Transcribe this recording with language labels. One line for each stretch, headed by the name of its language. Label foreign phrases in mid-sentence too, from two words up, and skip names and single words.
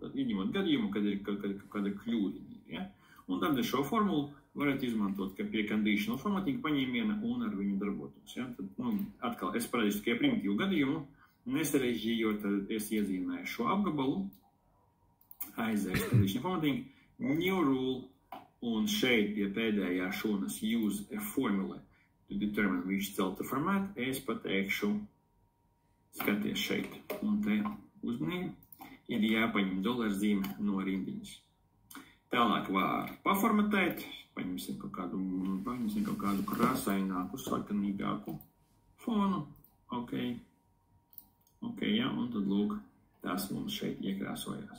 Latvian: Tad izņemot gadījumu, kad ir kāda kļūdiņa. Ja? Un tad šo formulu varat izmantot pie
English: conditional formatting
Latvian: paņēmiena un ar viņu darbotos. Ja? Tad, atkal, es parādīšu tikai primitīvu gadījumu, nesarežģījot, tad es iezīmēju šo apgabalu, aizēju
English: conditional formatting, new rule,
Latvian: un šeit pie pēdējā šūnas
English: use a formula to determine which cell to format,
Latvian: es pateikšu, skaties šeit, un te uzmanīgi, ir jāpaņem $zīme no rindiņas. Tālāk var paformatēt, paņemsim kaut kādu krāsaināku, sarkanīgāku fonu, ok, ja, un tad lūk, tās mums šeit iekrāsojās.